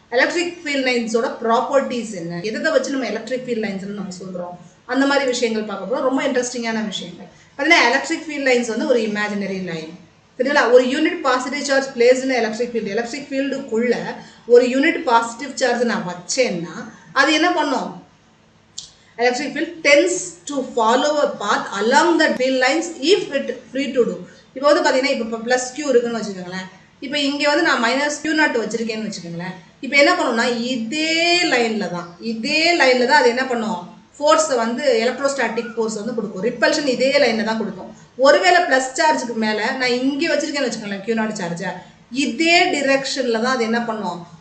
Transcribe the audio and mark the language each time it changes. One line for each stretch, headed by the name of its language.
Tamil: Electric field லைன்ஸோட properties என்ன, எதை வச்சு நம்ம எலக்ட்ரிக் ஃபீல்ட் லைன்ஸ்னு நம்ம சொல்கிறோம், அந்த மாதிரி விஷயங்கள் பார்க்க போகிறோம். ரொம்ப இன்ட்ரெஸ்டிங்கான விஷயங்கள். பார்த்தீங்கன்னா எலக்ட்ரிக் ஃபீல்ட் லைன்ஸ் வந்து ஒரு இமேஜினரி லைன். சரிங்களா? ஒரு unit positive charge placed electric field, electric ஃபீல்டுக்குள்ள ஒரு யூனிட் பாசிட்டிவ் சார்ஜ் நான் வச்சேன்னா அது என்ன பண்ணும்?
English: Electric field tends to follow a path along the field lines if it free to do.
Tamil: இப்போ வந்து பார்த்தீங்கன்னா இப்போ ப்ளஸ் Q இருக்குன்னு வச்சுக்கோங்களேன். இப்போ இங்கே வந்து நான் மைனஸ் Q0 வச்சுருக்கேன்னு வச்சுக்கோங்களேன். இப்போ என்ன பண்ணும்னா இதே லைனில் தான் அது என்ன பண்ணும்? ஃபோர்ஸை வந்து எலக்ட்ரோஸ்டாட்டிக் ஃபோர்ஸ் வந்து கொடுக்கும். ரிப்பல்ஷன் இதே லைனில் தான் கொடுக்கும். ஒருவேளை ப்ளஸ் சார்ஜுக்கு மேலே நான் இங்கே வச்சுருக்கேன்னு வச்சுக்கோங்களேன் Q0 சார்ஜை, இதே டிரெக்ஷனில் தான் அது என்ன பண்ணும்?